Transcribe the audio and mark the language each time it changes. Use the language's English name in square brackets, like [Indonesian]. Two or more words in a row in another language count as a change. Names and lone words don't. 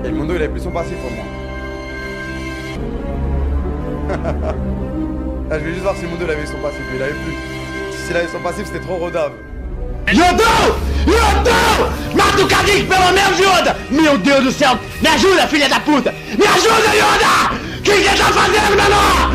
[French] Mundo, il avait plus son passif pour moi. Là, je vais juste voir si Mundo il avait son passif. Il avait plus. S'il avait son passif, c'était trop rodave. [Portuguese] Judeu! Matucadic, pelo menos, Yoda! Meu Deus do céu! Me ajuda, filha da puta! Me ajuda, Yoda! O que você tá fazendo, menor?